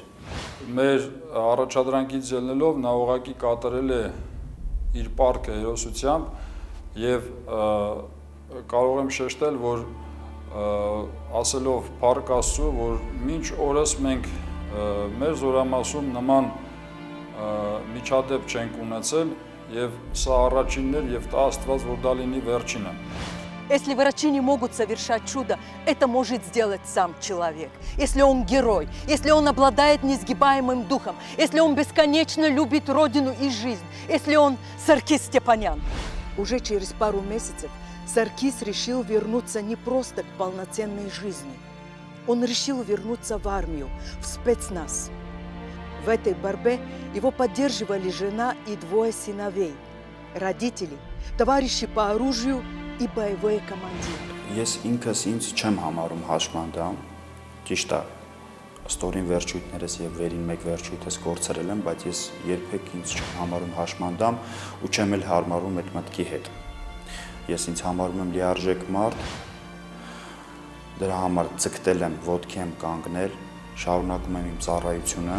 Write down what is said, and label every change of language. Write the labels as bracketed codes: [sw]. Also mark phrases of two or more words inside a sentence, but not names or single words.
[hy] Մեր առաջադրանքից ելնելով նա ուղղակի կատարել է իր պարտքը հերոսությամբ եւ կարող եմ շեշտել, որ ասելով փառք Աստծո, որ մինչ օրս մենք մեր զորամասում նման միջադեպ չենք ունեցել եւ սա առաջիններ եւ տա Աստված, որ դա լինի վերջինը։ [ru] Если врачи не могут совершать чудо, это может сделать сам человек. Если он герой, если он обладает несгибаемым духом, если он бесконечно любит родину и жизнь, если он Саркис Степанян. Уже через пару месяцев Саркис решил вернуться не просто к полноценной жизни. Он решил вернуться в армию, в спецназ. В этой борьбе его поддерживали жена и двое сыновей, родители, товарищи по оружию и боевой командир. [hy] Ես ինքս ինձ չեմ համարում հաշմանդամ, ճիշտ է, ստորին վերջույթներս եւ վերին մեկ վերջույթս կորցրել եմ, բայց ես երբեք ինձ չեմ համարում հաշմանդամ ու չեմ էլ հարմարում այդ մտքի հետ։ Ես ինձ համարում եմ լիարժեք մարդ, դրա համար ցկտել եմ, ոտքի եմ կանգնել, շարունակում եմ իմ ծառայությունը։